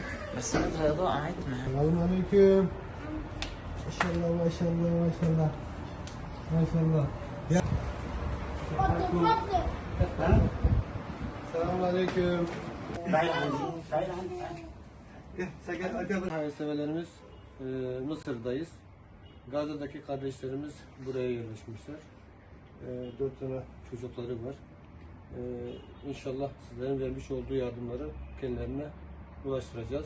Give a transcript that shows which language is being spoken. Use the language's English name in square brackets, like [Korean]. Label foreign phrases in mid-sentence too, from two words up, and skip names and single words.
[Arabic] بس البيضاء عندنا. السلام عليكم. ما شاء الله ما شاء الله ما شاء الله ما شاء الله. السلام عليكم. [Turkish] Hayırseverlerimiz, Mısır'dayız. Gazze'deki kardeşlerimiz buraya yerleşmişler. 4 tane çocukları var. İnşallah sizlerin vermiş olduğu yardımları kendilerine ulaştıracağız.